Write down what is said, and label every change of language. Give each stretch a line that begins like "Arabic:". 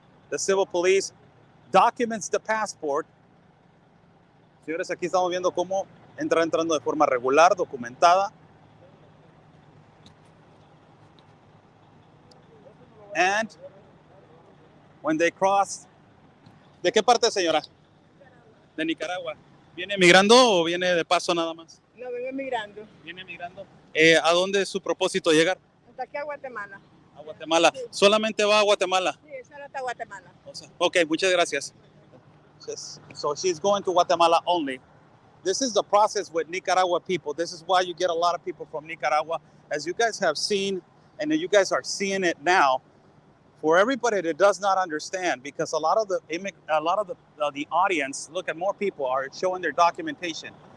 English: The civil police documents the passport.
Spanish: Señores, aquí estamos viendo cómo entrando de forma regular, documentada.
English: And when they cross,
Spanish: ¿de qué parte, señora? De Nicaragua. ¿Viene migrando o viene de paso nada más? No, vengo migrando. Viene migrando. ¿A dónde es su propósito llegar? Hasta aquí a Guatemala. A Guatemala. Sí. ¿Solamente va a Guatemala? Sí, Solo hasta Guatemala. Okay, muchas gracias.
English: So she's going to Guatemala only. This is the process with Nicaragua people. This is why you get a lot of people from Nicaragua. As you guys have seen, and you guys are seeing it now, for everybody that does not understand, because a lot of the audience, look at more people are showing their documentation.